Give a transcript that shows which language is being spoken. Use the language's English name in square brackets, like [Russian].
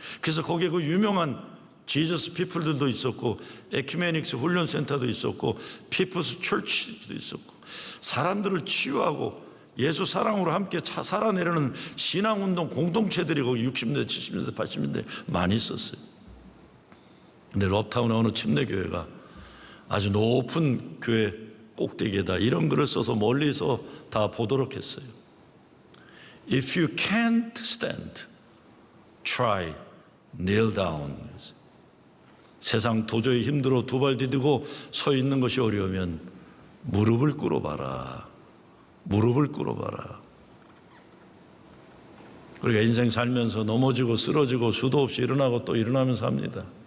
[Korean] 그래서 거기에 그 유명한 지저스 피플들도 있었고, 에큐메닉스 훈련센터도 있었고, 피플스 철치도 있었고, 사람들을 치유하고 예수 사랑으로 함께 살아내려는 신앙운동 공동체들이 거기 60년대, 70년대, 80년대 많이 있었어요. 근데 럽타운의 어느 침례교회가 아주 높은 교회 꼭대기에다 이런 글을 써서 멀리서 다 보도록 했어요. [English] If you can't stand, try, kneel down. [Korean] 세상 도저히 힘들어 두 발 디디고 서 있는 것이 어려우면 무릎을 꿇어봐라. 무릎을 꿇어봐라. 우리가 인생 살면서 넘어지고 쓰러지고 수도 없이 일어나고 또 일어나면서 합니다.